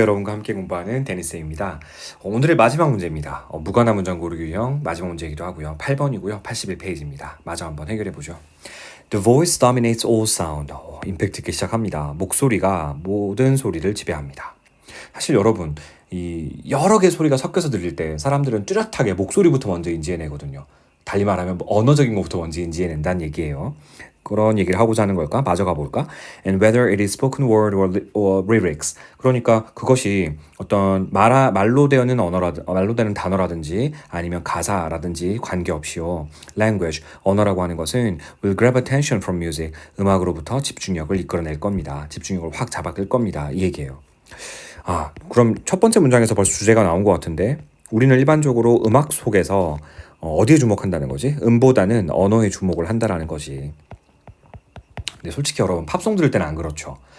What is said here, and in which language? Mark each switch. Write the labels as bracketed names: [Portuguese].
[Korean] 여러분과 함께 공부하는 데니스입니다. 오늘의 마지막 문제입니다. 무관한 문장 고르기 유형 마지막 문제이기도 하고요. 8번이고요. 81페이지입니다. 마저 한번 해결해 보죠. [English] The voice dominates all sound. [Korean] 임팩트 있게 시작합니다. 목소리가 모든 소리를 지배합니다. 사실 여러분, 이 여러 개 소리가 섞여서 들릴 때 사람들은 뚜렷하게 목소리부터 먼저 인지해내거든요. 달리 말하면 언어적인 것부터 먼저 인지해낸다는 얘기예요. 그런 얘기를 하고자 하는 걸까? 마저 가볼까? [English] And whether it is spoken word or lyrics. [Korean] 그러니까 그것이 어떤 말로 되는 말로 되는 단어라든지 아니면 가사라든지 관계없이요. [English] Language, [Korean] 언어라고 하는 것은 [English] will grab attention from music. [Korean] 음악으로부터 집중력을 이끌어낼 겁니다. 집중력을 확 잡아끌 겁니다. 이 얘기예요. 그럼 첫 번째 문장에서 벌써 주제가 나온 것 같은데 우리는 일반적으로 음악 속에서 어디에 주목한다는 거지? 음보다는 언어에 주목을 한다라는 거지. 근데 솔직히 여러분 팝송 들을 때는 안 그렇죠.